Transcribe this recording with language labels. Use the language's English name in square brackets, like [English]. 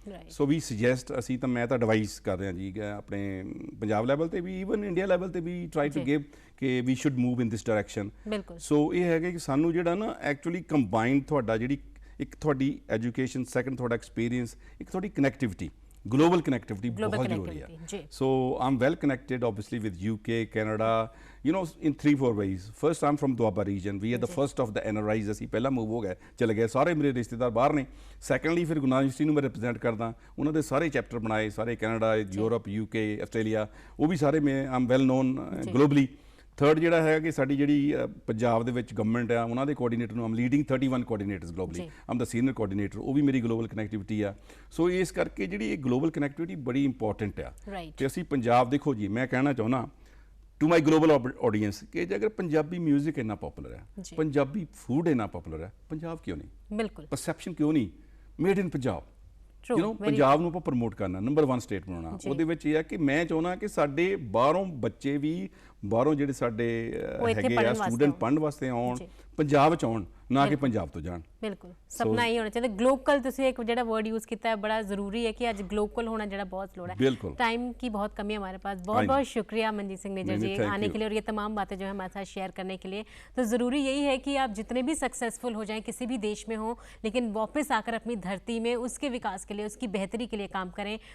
[Punjabi] ਸੋ ਵੀ suggest, ਅਸੀਂ ਤਾਂ, ਮੈਂ ਤਾਂ ਐਡਵਾਈਸ ਕਰ ਰਿਹਾ ਜੀ ਆਪਣੇ ਪੰਜਾਬ ਲੈਵਲ ਤੇ ਵੀ, ਈਵਨ ਇੰਡੀਆ ਲੈਵਲ ਤੇ ਵੀ, [English] Try to give ਕਿ we should move in this direction. [Punjabi] ਸੋ ਇਹ ਹੈਗਾ ਕਿ ਸਾਨੂੰ ਜਿਹੜਾ ਨਾ ਐਕਚੁਅਲੀ ਕੰਬਾਈਨਡ ਤੁਹਾਡਾ ਜਿਹੜੀ ਇੱਕ ਤੁਹਾਡੀ ਐਜੂਕੇਸ਼ਨ, ਸੈਕੰਡ ਤੁਹਾਡਾ ਐਕਸਪੀਰੀਅੰਸ, ਇੱਕ ਤੁਹਾਡੀ ਕਨੈਕਟੀਵਿਟੀ, [Hindi] global connectivity बहुत जरूरी है। [English] So I'm well connected obviously with UK, Canada, you know, in 3-4 ways. First, I'm from Doaba region. We are the first of the NRIs। [Punjabi] ਅਸੀਂ ਪਹਿਲਾਂ ਮੂਵ ਹੋ ਗਏ, ਚਲੇ ਗਏ, ਸਾਰੇ ਮੇਰੇ ਰਿਸ਼ਤੇਦਾਰ ਬਾਹਰ ਨੇ। ਸੈਕੰਡਲੀ ਫਿਰ ਗੁਰੂ ਨਾਨਕ ਯੂਨੀਵਰਸਿਟੀ ਨੂੰ ਮੈਂ ਰਿਪਰੈਜ਼ੈਂਟ ਕਰਦਾ, ਉਹਨਾਂ ਦੇ ਸਾਰੇ ਚੈਪਟਰ ਬਣਾਏ, ਸਾਰੇ ਕੈਨੇਡਾ, ਯੂਰਪ, UK, ਆਸਟ੍ਰੇਲੀਆ, ਉਹ ਵੀ ਸਾਰੇ ਮੈਂ [English] Am well known globally. [Punjabi] ਥਰਡ ਜਿਹੜਾ ਹੈਗਾ ਕਿ ਸਾਡੀ ਜਿਹੜੀ ਪੰਜਾਬ ਦੇ ਵਿੱਚ ਗਵਰਨਮੈਂਟ ਆ, ਉਹਨਾਂ ਦੇ ਕੋਆਰਡੀਨੇਟਰ ਨੂੰ [English] am leading 31 coordinators globally, [Punjabi] ਆਮ ਦਾ ਸੀਨੀਅਰ ਕੋਆਰਡੀਨੇਟਰ, ਉਹ ਵੀ ਮੇਰੀ ਗਲੋਬਲ ਕਨੈਕਟੀਵਿਟੀ ਆ। ਸੋ ਇਸ ਕਰਕੇ ਜਿਹੜੀ ਇਹ ਗਲੋਬਲ ਕਨੈਕਟੀਵਿਟੀ ਬੜੀ ਇੰਪੋਰਟੈਂਟ ਆ। ਤੇ ਅਸੀਂ ਪੰਜਾਬ, ਦੇਖੋ ਜੀ, ਮੈਂ ਕਹਿਣਾ ਚਾਹੁੰਦਾ [English] to my global audience [Punjabi] ਕਿ ਜੇ ਅਗਰ ਪੰਜਾਬੀ ਮਿਊਜ਼ਿਕ ਇੰਨਾ ਪਪੂਲਰ ਹੈ, ਪੰਜਾਬੀ ਫੂਡ ਇੰਨਾ ਪਪੂਲਰ ਹੈ, ਪੰਜਾਬ ਕਿਉਂ ਨਹੀਂ? ਬਿਲਕੁਲ। ਪਰਸੈਪਸ਼ਨ ਕਿਉਂ ਨਹੀਂ? Made in Punjab. You know, Punjab ਨੂੰ ਆਪਾਂ ਪ੍ਰਮੋਟ ਕਰਨਾ, ਨੰਬਰ 1 ਸਟੇਟ ਬਣਾਉਣਾ। ਉਹਦੇ ਵਿੱਚ ਇਹ ਹੈ ਕਿ ਮੈਂ ਚਾਹੁੰਦਾ ਕਿ ਸਾਡੇ ਬਾਹਰੋਂ ਬੱਚੇ ਵੀ, ਬਾਹਰੋਂ ਜਿਹੜੇ ਸਾਡੇ ਹੈਗੇ ਆ ਸਟੂਡੈਂਟ ਪੜ੍ਹਨ ਵਾਸਤੇ ਆਉਣ, ਪੰਜਾਬ 'ਚ ਆਉਣ, ਨਾ ਕਿ ਪੰਜਾਬ ਤੋਂ ਜਾਣ। ਬਿਲਕੁਲ, ਸਪਨਾ ਹੀ ਹੋਣਾ ਚਾਹੀਦਾ। ਗਲੋਬਲ ਤੁਸੀਂ ਇੱਕ ਜਿਹੜਾ [Hindi] वर्ड यूज़ किया है, बड़ा ज़रूरी है कि आज ग्लोबल होना जरा बहुत लोड़ है। बिल्कुल, टाइम की बहुत कमी है हमारे पास। बहुत बहुत शुक्रिया मनजीत सिंह निज्जर जी आने के लिए और ये तमाम बातें जो है हमारे साथ शेयर करने के लिए। तो ज़रूरी यही है कि आप जितने भी सक्सेसफुल हो जाएं किसी भी देश में हो, लेकिन वापस आकर अपनी धरती में उसके विकास के लिए, उसकी बेहतरी के लिए काम करें।